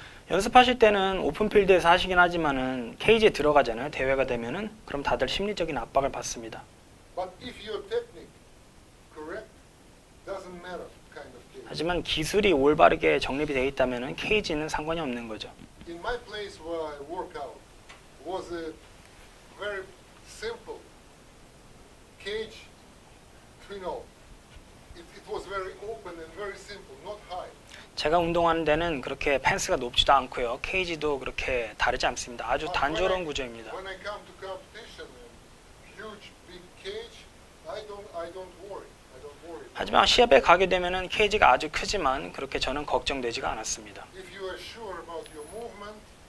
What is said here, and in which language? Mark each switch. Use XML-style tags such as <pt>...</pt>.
<ko>연습하실 때는 오픈필드에서 하시긴 하지만은 케이지에 들어가잖아요. 대회가 되면은 그럼 다들 심리적인 압박을 받습니다.</ko> <en>But if your technique correct, doesn't matter kind of cage.</en> <ko>하지만 기술이 올바르게 정립이 되어 있다면은 케이지는 상관이 없는 거죠.</ko> <en>In my place where I work out was a very simple cage, it was very open and very simple, not high.</en> <ko>제가 운동하는 데는 그렇게 펜스가 높지도 않고요. 케이지도 그렇게 다르지 않습니다. 아주 단조로운 구조입니다.</ko> <en>When I come to competition and huge big cage, I don't worry.</en> <ko>하지만 시합에 가게 되면은 케이지가 아주 크지만 그렇게 저는 걱정되지가 않았습니다.</ko> <en>If you are sure about your movement,</en>